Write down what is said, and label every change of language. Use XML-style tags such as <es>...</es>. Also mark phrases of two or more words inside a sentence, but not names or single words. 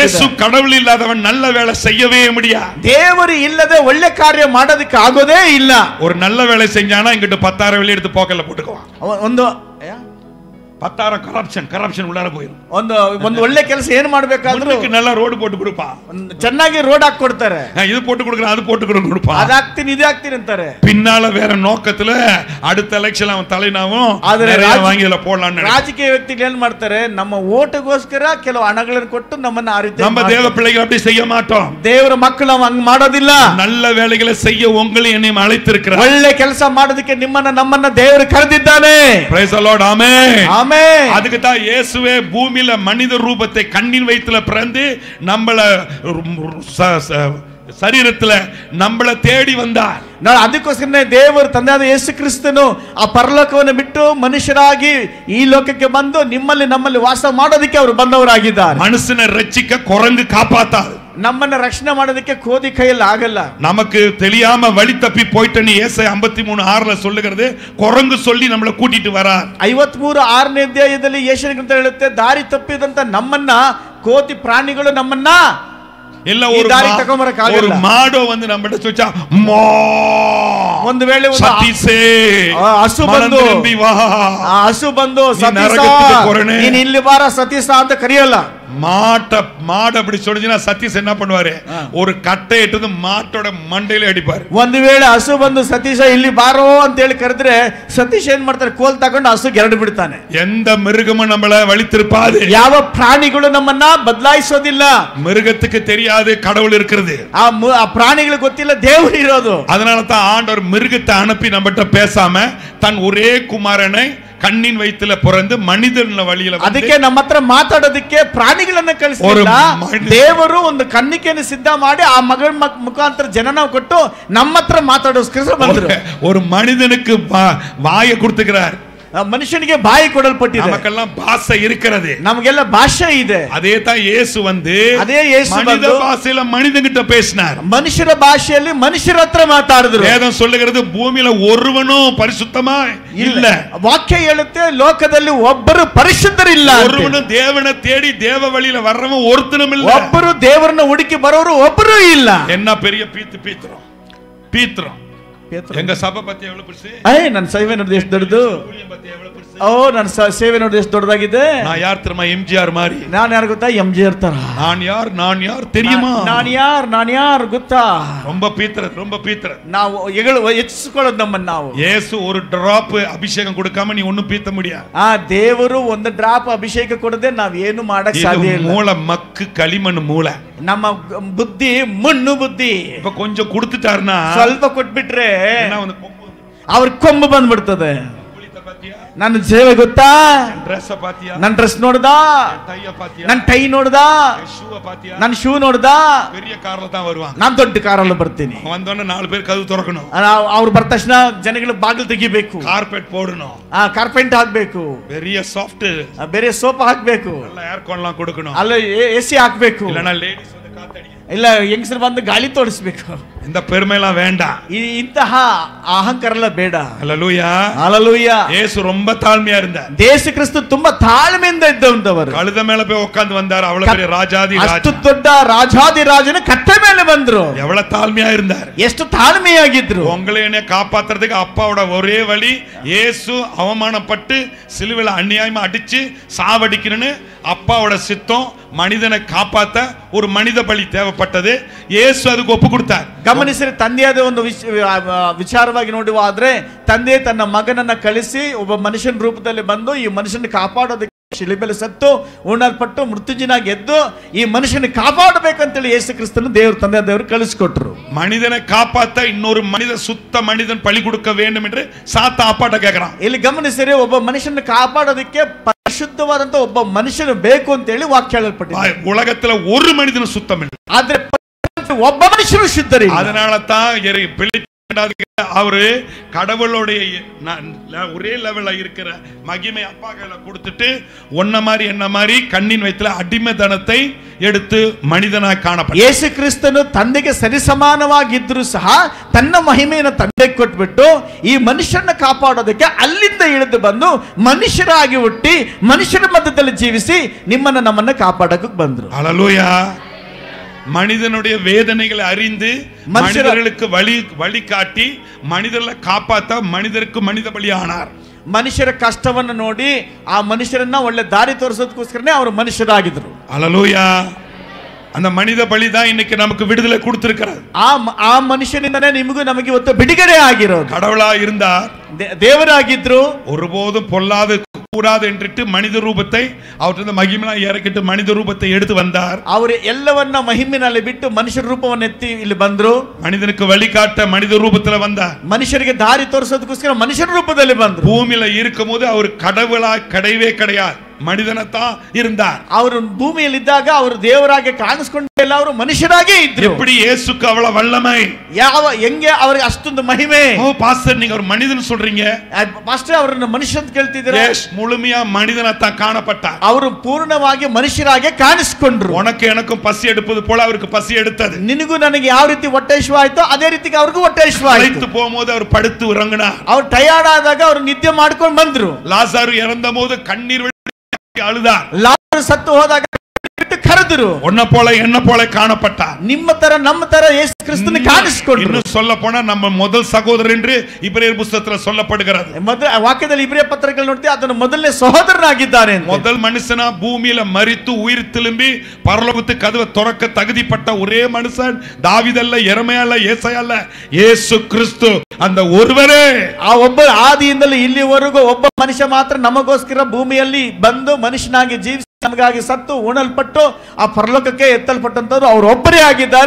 <ta>ಯೇಸು கடவுள் இல்லாதவன் நல்ல வேலை செய்யவே முடியாது.</ta> <kn>ದೇವರು ಇಲ್ಲದೆ ಒಳ್ಳೆ ಕಾರ್ಯ ಮಾಡೋದಕ್ಕೆ ಆಗೋದೇ ಇಲ್ಲ.</kn> <ta>ஒரு நல்ல வேலை செஞ்சானா இங்கிட்ட 10,000 வெளிய எடுத்து பாக்கெட்ல போட்டுக்குவான்.</ta> <kn>ಒಂದು</kn> <ta>10,000 கரப்ஷன் உள்ளார போயிடும்.</ta> <kn>ಒಂದು ಒಳ್ಳೆ ಕೆಲಸ ಏನು ಮಾಡಬೇಕಾದ್ರೂ</kn> <ta>நல்லா ரோடு போட்டு கொடுப்பா,</ta> <kn>ಚೆನ್ನಾಗಿ ರೋಡ್ ಹಾಕಿ ಕೊಡ್ತಾರೆ.</kn> <ta>இது போட்டு கொடுக்குறேன், அது போட்டு கொடுப்பா,</ta> <kn>ಅದಾಗ್ತೀನಿ ಇದಾಗ್ತೀನಿ ಅಂತಾರೆ.</kn> <ta>பின்னால வேற நோக்கத்துல அடுத்த எலெக்ஷன் அவன் தலைனாவும் வாங்கில போடலாம்னு</ta> <kn>ರಾಜಕೀಯ ವ್ಯಕ್ತಿಗಳು ಏನ್ ಮಾಡ್ತಾರೆ, ನಮ್ಮ ಓಟಿಗೋಸ್ಕರ ಕೆಲವು ಹಣಗಳನ್ನು ಕೊಟ್ಟು ನಮ್ಮನ್ನ ಆ ರೀತಿ.</kn> <ta>நம்ம தேவ பிள்ளைகள் அப்படி செய்ய மாட்டோம்.</ta> <kn>ದೇವರ ಮಕ್ಕಳು ಹಂಗ್ ಮಾಡೋದಿಲ್ಲ.</kn> <ta>நல்ல வேலைகளை செய்ய உங்களை என்னையும் அழைத்திருக்கிறார்.</ta> <kn>ಒಳ್ಳೆ ಕೆಲಸ ಮಾಡೋದಕ್ಕೆ ನಮ್ಮನ್ನ ದೇವರು ಕರೆದಿದ್ದಾನೆ.</kn> <en>Praise the Lord. Amen.</en> <ta>அதுக்கு தான் இயேசுவே பூமியில மனித ரூபத்தை கண்ணின் வயித்துல பிறந்து நம்மள சரீரத்துல நம்மள தேடி வந்தார்.</ta> <kn>ಅದಕ್ಕೋಸ್ಕರನೇ ದೇವರು ತಂದೆಯಾದ ಯೇಸು ಕ್ರಿಸ್ತನು ಆ ಪರಲೋಕವನ್ನು ಬಿಟ್ಟು ಮನುಷ್ಯರಾಗಿ ಈ ಲೋಕಕ್ಕೆ ಬಂದು ನಮ್ಮಲ್ಲಿ ವಾಸ ಮಾಡೋದಕ್ಕೆ ಅವರು ಬಂದವರಾಗಿದ್ದಾರೆ. ಮನುಷ್ಯನ ರಕ್ಷಿಕ</kn> <ta>குரங்கு காப்பாத்தாது.</ta> <kn>ನಮ್ಮನ್ನ ರಕ್ಷಣೆ ಮಾಡೋದಕ್ಕೆ ಕೋದಿ ಕೈಯಲ್ಲಿ ಆಗಲ್ಲ.</kn> <ta>நமக்கு தெரியாம வழி தப்பி போயிட்டேன்னு ஏசாயா 53:6ல சொல்லுகிறது, குரங்கு சொல்லி நம்மள கூட்டிட்டு வரார்.</ta> <kn>53:6ನೇ ಅಧ್ಯಾಯದಲ್ಲಿ ಯೆಶಾಯ ಗ್ರಂಥ ಹೇಳುತ್ತೆ, ದಾರಿ ತಪ್ಪಿದಂತ ನಮ್ಮನ್ನ ಕೋತಿ ಪ್ರಾಣಿಗಳು ನಮ್ಮನ್ನ</kn> <ta>ಇಲ್ಲ ஒரு மாடோ வந்து நம்மட்ட சொல்ச்சா</ta> <kn>ಒಂದು ವೇಳೆ ಸತೀಸೇ ಹಸು ಬಂದು ಸತೀಸ ನೀನು ಇಲ್ಲಿ ಬಾರ ಸತೀಸ ಅಂತ ಕರೆಯಲ್ಲ.</kn> <ta>மாட அப்படி சொல்லுச்சுன்னா சதீஷ் என்ன பண்ணுவாரு, ஒரு கட்டை எடுத்து மாட்டோட மண்டையில அடிப்பாரு.</ta> <kn>ಒಂದು ವೇಳೆ ಹಸು ಬಂದು ಸತೀಶ ಇಲ್ಲಿ ಬಾರೋ ಅಂತ ಹೇಳಿ ಕರೆದ್ರೆ ಸತೀಶ್ ಏನ್ ಮಾಡ್ತಾರೆ, ಕೋಲ್ ತಗೊಂಡು ಹಸು ಗೆರಡು ಬಿಡ್ತಾನೆ.</kn> <ta>எந்த மிருகமும் நம்மள வழித்திருப்பாது.</ta> <kn>ಯಾವ ಪ್ರಾಣಿಗಳು ನಮ್ಮನ್ನ ಬದಲಾಯಿಸೋದಿಲ್ಲ.</kn> <ta>மிருகத்துக்கு தெரியாது கடவுள் இருக்கிறது.</ta> <kn>ಆ ಪ್ರಾಣಿಗಳಿಗೆ ಗೊತ್ತಿಲ್ಲ ದೇವರು ಇರೋದು.</kn> <ta>அதனால தான் ஆண்டவர் மிருகத்தை அனுப்பி நம்மகிட்ட பேசாம தன் ஒரே குமாரனை கண்ணின் வயித்துல பிறந்து மனிதನ வழியில</ta> <kn>ಅದಕ್ಕೆ ನಮ್ಮ ಹತ್ರ ಮಾತಾಡೋದಕ್ಕೆ ಪ್ರಾಣಿಗಳನ್ನ ಕಳಿಸಿಲ್ಲ. ದೇವರು ಒಂದು ಕನ್ನಿಕೆಯನ್ನು ಸಿದ್ಧ ಮಾಡಿ ಆ ಮಗಳ ಮುಖಾಂತರ ಜನನ ಕೊಟ್ಟು ನಮ್ಮ ಹತ್ರ ಮಾತಾಡೋಸ್ಕರ ಬಂದರು.</kn> <ta>ஒரு மனிதனுக்கு வாயை கொடுத்துக்கிறார்.</ta> <kn>ಮನುಷ್ಯನಿಗೆ ಬಾಯಿ ಕೊಡಲ್ಪಟ್ಟಿದೆ.</kn> <ta>நமக்கெல்லாம் பாஷை இருக்கிறது,</ta> <kn>ನಮಗೆಲ್ಲ ಭಾಷೆ ಇದೆ.</kn> <ta>அதே தான் இயேசு வந்து மனித பாஷையில மனிதன்கிட்ட பேசினார்.</ta> <kn>ಮನುಷ್ಯರ ಭಾಷೆಯಲ್ಲಿ ಮನುಷ್ಯರ ಹತ್ರ ಮಾತಾಡಿದ್ರು.</kn> <ta>வேதம் சொல்லுகிறது, பூமியில ஒருவனும் பரிசுத்தமா இல்ல.</ta> <kn>ವಾಕ್ಯ ಹೇಳುತ್ತೆ, ಲೋಕದಲ್ಲಿ ಒಬ್ಬರು ಪರಿಶುದ್ಧರಿಲ್ಲ.</kn> <ta>ஒருவனும் தேவனை தேடி தேவ வழியில வர்றவன் ஒருத்தனும் இல்ல.</ta> <kn>ಒಬ್ಬರು ದೇವರನ್ನ ಹುಡುಕಿ ಬರೋರು ಒಬ್ಬರು ಇಲ್ಲ.</kn> <ta>என்ன பெரிய பீத்திரம் எங்க சபை பத்தி எவ்வளவு பெருசு.</ta> <kn>ನನ್ನ ಸೇವೆ ನೋಡಿ ಎಷ್ಟು ದೊಡ್ಡದು. ನನ್ನ ಸೇವೆ ನೋಡಿ ಎಷ್ಟು ದೊಡ್ಡದಾಗಿದೆ.</kn> <ta>நான் யார் தெரியுமா, எம்ஜிஆர் மாதிரி.</ta> <kn>ನಾನು ಯಾರು ಗೊತ್ತಾ, எம்ஜிஆர் ತರ.</kn> <ta>நான் யார் தெரியுமா,</ta> <kn>ನಾನು ಯಾರು ಗೊತ್ತಾ.</kn> <ta>ரொம்ப பீத்திர</ta> <kn>ನಾವು ಹೆಚ್ಚಿಸಿಕೊಳ್ಳೋದು ನಮ್ಮನ್ನ ನಾವು.</kn> <ta>ಯೇಸು ஒரு டிராப் அபிஷேகம் கொடுக்காம நீ ஒண்ணும் பீத்த முடியாது.</ta> <kn>ದೇವರು ಒಂದು ಡ್ರಾಪ್ ಅಭಿಷೇಕ ಕೊಡದೆ ನಾವ್ ಏನು ಮಾಡಕ್ ಸಾಧ್ಯ ಇಲ್ಲ.</kn> <ta>மூளை மக்கு களிமண் மூளை.</ta> <kn>ನಮ್ಮ ಬುದ್ಧಿ ಮಣ್ಣು ಬುದ್ಧಿ.</kn> <ta>இப்ப கொஞ்சம் கொடுத்துட்டாருன்னா,</ta> <kn>ಸ್ವಲ್ಪ ಕೊಟ್ಬಿಟ್ರೆ ಅವ್ರ ಕೊಂಬು ಬಂದ್ಬಿಡ್ತದೆ. ನನ್ನ ಸೇವೆ ಗೊತ್ತಾ, ನನ್ನ ಡ್ರೆಸ್ ನೋಡ್ದ, ನನ್ನ ಟೈ ನೋಡ್ದ, ನನ್ನ ಶೂ ನೋಡ್ದ, ನಾನು ದೊಡ್ಡ ಕಾರಲ್ಲಿ ಬರ್ತೀನಿ. ಅವ್ರು ಬರ್ತ ತಕ್ಷಣ ಜನಗಳ ಬಾಗಿಲು ತೆಗಿಬೇಕು,</kn> <ta>ಕಾರ್ಪೆಟ್ போடணும்,</ta> <kn>ಕಾರ್ಪೆಟ್ ಹಾಕ್ಬೇಕು,</kn> <ta>பெரிய ಸಾಫ್ಟ್</ta> <kn>ಬೇರೆ ಸೋಪ್ ಹಾಕ್ಬೇಕು,</kn> <ta>ಏರ್ ಕೊಡ್லாம் கொடுக்கணும்,</ta> <kn>ಅಲ್ಲ ಎಸಿ ಹಾಕ್ಬೇಕು,</kn> <ta>இல்லனா லேடிஸ் வந்து காத்து</ta> <kn>ಇಲ್ಲ ಹೆಂಗಸರು ಬಂದು ಗಾಳಿ ತೋರಿಸ್ಬೇಕು.</kn> <ta>இந்த பெருமை எல்லாம் வேண்டாம்.</ta> <kn>ಇಂತಹ ಅಹಂಕಾರ ಎಲ್ಲ ಬೇಡ.</kn> <ta>ஹல்லேலூயா. ஹல்லேலூயா. இயேசு ரொம்ப தாழ்மையா இருந்தார்.</ta> <kn>ಯೇಸು ಕ್ರಿಸ್ತ ತುಂಬಾ ತಾಳ್ಮೆಯಿಂದ ಇದ್ದವಂತವರು.</kn> <ta>கழுத மேல போய் உட்கார்ந்து வந்தார். அவ்வளவு பெரிய ராஜாதி ராஜ.</ta> <kn>ಅಷ್ಟು ದೊಡ್ಡ ರಾಜಾದಿ ರಾಜನ ಕತ್ತೆ ಮೇಲೆ ಬಂದ್ರು.</kn> <ta>எவ்வளவு தாழ்மையா இருந்தார்.</ta> <kn>ಎಷ್ಟು ತಾಳ್ಮೆಯಾಗಿದ್ರು.</kn> <ta>உங்களை என்ன காப்பாத்துறதுக்கு அப்பாவோட ஒரே வழி இயேசு அவமானப்பட்டு சிலுவையில அநியாயமா அடிச்சு சாவடிக்கணும்னு அப்பாவோட சித்தம். மனிதனை காப்பாத்த ஒரு மனித பலி தேவைப்பட்டது. இயேசு அதுக்கு ಒಪ್ಪು கொடுத்தார்.</ta> <kn>ಗಮನಿಸಿದ್ರೆ ತಂದೆಯಾದ ಒಂದು ವಿಚಾರವಾಗಿ ನೋಡುವಾದ್ರೆ ತಂದೆ ತನ್ನ ಮಗನನ್ನ ಕಳಿಸಿ ಒಬ್ಬ ಮನುಷ್ಯನ ರೂಪದಲ್ಲಿ ಬಂದು ಈ ಮನುಷ್ಯನ ಕಾಪಾಡೋದಕ್ಕೆ ಶಿಲುಬೆಲೆ ಸತ್ತು ಉಣ್ಣಲ್ಪಟ್ಟು ಮೃತ್ಯುಂಜಯನಾಗಿ ಎದ್ದು ಈ ಮನುಷ್ಯನ ಕಾಪಾಡಬೇಕಂತೇಳಿ ಯೇಸು ಕ್ರಿಸ್ತನ ದೇವರು ಕಳಿಸಿಕೊಟ್ರು.</kn> <ta>மனிதனை காப்பாத்த இன்னொரு மனித சுத்த மனிதன் பலி கொடுக்க வேண்டும் என்று சாத்தா அப்பாட்ட கேக்குறான்.</ta> <kn>ಇಲ್ಲಿ ಗಮನಿಸಿದ್ರೆ ಒಬ್ಬ ಮನುಷ್ಯನ ಕಾಪಾಡೋದಕ್ಕೆ ಪರಿಶುದ್ಧವಾದಂತ ಒಬ್ಬ ಮನುಷ್ಯನು ಬೇಕು ಅಂತ ಹೇಳಿ ವಾಕ್ಯ ಹೇಳಲ್ಪಟ್ಟಿದೆ.</kn> <ta>உலகத்துல ஒரு மனிதனும் சுத்தம் இல்லை.</ta> <kn>ಆದ್ರೆ ಒಬ್ಬ ಮನುಷ್ಯನು ಶುದ್ಧರಿಲ್ಲ.</kn> <ta>அதனால தான் அவரு கடவுளுடைய ஒரே லெவல்ல இருக்கிற மகிமை அப்பா கையில கொடுத்துட்டு ஒன்ன மாதிரி என்ன மாதிரி கண்ணின் வயித்துல அடிமைத்தனத்தை எடுத்து மனிதனாகி காணப்பட்ட.</ta> <kn>ಯೇಸು ಕ್ರಿಸ್ತನು ತಂದೆಗೆ ಸರಿಸಮಾನವಾಗಿದ್ದರೂ ಸಹ ತನ್ನ ಮಹಿಮೆಯನ್ನು ತಂದೆಗೆ ಕೊಟ್ಬಿಟ್ಟು ಈ ಮನುಷ್ಯನ ಕಾಪಾಡೋದಕ್ಕೆ ಅಲ್ಲಿಂದ ಇಳಿದು ಬಂದು ಮನುಷ್ಯರಾಗಿ ಹುಟ್ಟಿ ಮನುಷ್ಯರ ಮಧ್ಯದಲ್ಲಿ ಜೀವಿಸಿ ನಿಮ್ಮನ್ನ ನಮ್ಮನ್ನ ಕಾಪಾಡಕ್ಕೆ ಬಂದ್ರು.</kn> <ta>ஹல்லேலூயா. மனிதனுடைய வேதனைகளை அறிந்து மனிதர்களுக்கு வழி காட்டி மனிதர்களை காப்பாத்த மனிதருக்கு மனித பலியானார்.</ta> <kn>ಮನುಷ್ಯರ ಕಷ್ಟವನ್ನು ನೋಡಿ ಆ ಮನುಷ್ಯರನ್ನ ಒಳ್ಳೆ ದಾರಿ ತೋರಿಸೋದಕ್ಕೋಸ್ಕರನೇ ಅವರು ಮನುಷ್ಯರಾಗಿದ್ರು.</kn> <ta>ஹல்லேலூயா. அந்த மனித பலி தான் இன்னைக்கு நமக்கு விடுதலை கொடுத்திருக்கிறார்.</ta> <kn>ಆ ಮನುಷ್ಯನಿಂದನೇ ನಿಮಗೂ ನಮಗೆ ಇವತ್ತು ಬಿಡುಗಡೆ ಆಗಿರೋದು.</kn> <ta>கடவுளா இருந்தார்,</ta> <kn>ದೇವರಾಗಿದ್ರು,</kn> <ta>ஒருபோதும் பொல்லாது கூடாது என்று மனித ரூபத்தை அவற்றிருந்து மகிமையாக இறக்கிட்டு மனித ரூபத்தை எடுத்து வந்தார்.</ta> <kn>ಅವರು ಎಲ್ಲವನ್ನ ಮಹಿಮೆನಲ್ಲಿ ಬಿಟ್ಟು ಮನುಷ್ಯರ ರೂಪವನ್ನು ಎತ್ತಿ ಇಲ್ಲಿ ಬಂದ್ರು.</kn> <ta>மனிதனுக்கு வழிகாட்ட மனித ரூபத்துல வந்தார்.</ta> <kn>ಮನುಷ್ಯರಿಗೆ ದಾರಿ ತೋರಿಸೋದಕ್ಕೋಸ್ಕರ ಮನುಷ್ಯರ ರೂಪದಲ್ಲಿ ಬಂದ್ರು.</kn> <ta>பூமியில இருக்கும்போது அவர் கடவுளா கிடையவே கிடையாது, மனிதனத்தான் இருந்தார்.</ta> <kn>ಅವರು ಭೂಮಿಯಲ್ಲಿದ್ದಾಗ ಅವರು ದೇವರಾಗಿ ಕಾಣಿಸಿಕೊಂಡಿಲ್ಲ, ಅವರು ಮನುಷ್ಯರಾಗೇ ಇದ್ರು.</kn> <ta>எப்படி இயேசுக்கு அவ்வளவு வல்லமை,</ta> <kn>ಹೆಂಗೆ ಅವರಿಗೆ ಅಷ್ಟೊಂದು ಮಹಿಮೆ.</kn> <ta>ஓ பாஸ்டர் நீங்க ஒரு மனிதன் சொல்றீங்க.</ta> <kn>ಪಾಸ್ಟರ್ ಅವರನ್ನ ಮನುಷ್ಯ ಅಂತ ಕೇಳ್ತಿದ್ದೀರಾ?</kn> <ta>முழுமையா மனிதனத்தான் காணப்பட்டார்.</ta> <kn>ಅವರು ಪೂರ್ಣವಾಗಿ ಮನುಷ್ಯರಾಗಿ ಕಾಣಿಸಿಕೊಂಡ್ರು.</kn> <ta>உனக்கு எனக்கும் பசி எடுப்பது போல அவருக்கு பசி எடுத்தது.</ta> <kn>ನಿನಗೂ ನನಗೆ ಯಾವ ರೀತಿ ಹೊಟ್ಟೆ ಹಸಿವಾಯ್ತೋ ಅದೇ ರೀತಿ ಅವ್ರಿಗೂ ಹೊಟ್ಟೆ ಹಸಿವಾಯ್ತು.</kn> <ta>போகும்போது அவர் படுத்து உறங்கினார்.</ta> <kn>ಅವ್ರು ಟಯರ್ಡ್ ಆದಾಗ ಅವ್ರು ನಿದ್ದೆ ಮಾಡ್ಕೊಂಡು ಬಂದ್ರು.</kn> <ta>லாசாரு இறந்தபோது கண்ணீர் அழுதார்.</ta> <kn>ಲಾಜರು ಸತ್ತು ಹೋದಾಗ ಕರೆದರು.</kn> <ta>உன்ன போல என்ன போல காணப்பட்டார்.</ta> <kn>ನಿಮ್ಮ ತರ ನಮ್ಮ ತರ ಯೇಸು ಕ್ರಿಸ್ತನ ಕಾಣಿಸಿಕೊಂಡ್ರು.</kn> <ta>இன்னும் சொல்ல போனா நம்ம முதல் சகோதரர் என்று இப்ரேயர் புத்தகத்துல சொல்லப்படுகிறது.</ta> <kn>ವಾಕ್ಯದಲ್ಲಿ ಇಬ್ರಿಯ ಪತ್ರಗಳು ನೋಡ್ತೀವಿ, ಅದನ್ನು ಮೊದಲನೇ ಸಹೋದರನಾಗಿದ್ದಾರೆ.</kn> <ta>முதல் மனுஷனா பூமியில மரித்து உயிர் திரும்பி பரலோகத்து கதவை திறக்க தகுதிப்பட்ட ஒரே மனுஷன் தாவீதல்ல, எரேமியா அல்ல, ஏசாயா அல்ல, இயேசு கிறிஸ்து. அந்த ஒருவரே</ta> <kn>ಆ ಒಬ್ಬ ಆದಿಯಿಂದಲೂ ಇಲ್ಲಿವರೆಗೂ ಒಬ್ಬ ಮನುಷ್ಯ ಮಾತ್ರ ನಮಗೋಸ್ಕರ ಭೂಮಿಯಲ್ಲಿ ಬಂದು ಮನುಷ್ಯನಾಗಿ ಜೀವಿಸಿ ನಮಗಾಗಿ ಸತ್ತು ಉಣಲ್ಪಟ್ಟು ಆ ಪರಲೋಕಕ್ಕೆ ಎತ್ತಲ್ಪಟ್ಟಂತವ್ರು ಅವರು ಒಬ್ಬರೇ ಆಗಿದ್ದಾರೆ.</kn>